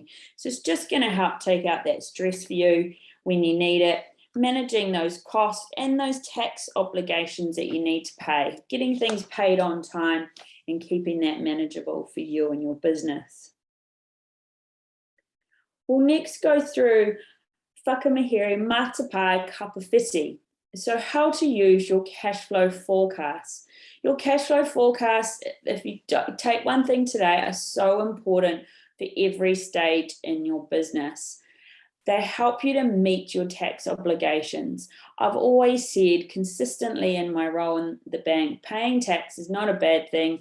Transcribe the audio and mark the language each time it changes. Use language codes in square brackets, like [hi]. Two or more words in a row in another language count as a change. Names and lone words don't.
[en] So it's just going to help take out that stress for you when you need it, managing those costs and those tax obligations that you need to pay, getting things paid on time and keeping that manageable for you and your business. We'll next go through [mi] whakamahere matapai kapawhiti. [en] So how to use your cash flow forecasts. Your cash flow forecasts, if you take one thing today, are so important for every stage in your business. They help you to meet your tax obligations. I've always said consistently in my role in the bank, paying tax is not a bad thing.